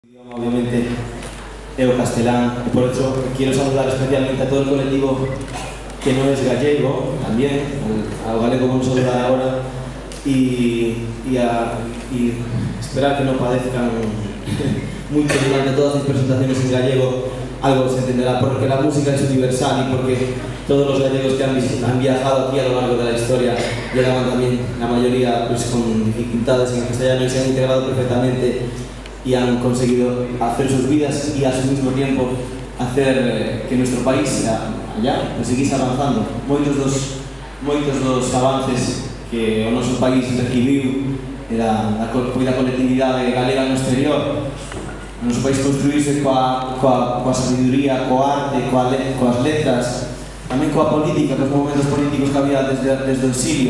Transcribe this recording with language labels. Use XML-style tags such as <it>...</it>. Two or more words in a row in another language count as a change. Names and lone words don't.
<gl>Obviamente é o castelán,</gl> <es>e por eso quiero saludar especialmente a todo el colectivo que non es gallego, también ao galego vamos a saludar agora e esperar que non padezcan mucho durante todas as presentaciones en gallego. Algo se entenderá porque la música es universal y porque todos los gallegos que han viajado aquí a lo largo de la historia llegaban también, la mayoría pues, con dificultades en el castellano y se han integrado perfectamente y han conseguido hacer sus vidas y a su mismo tiempo hacer que nuestro país allá pues, seguís avanzando.</es> <gl>Moitos dos avances que o noso país recibiu da colectividade galega no exterior. O noso país construíse coa sabiduría, coa arte, coas letras, tamén coa política, cos momentos políticos que había desde o exilio.</gl>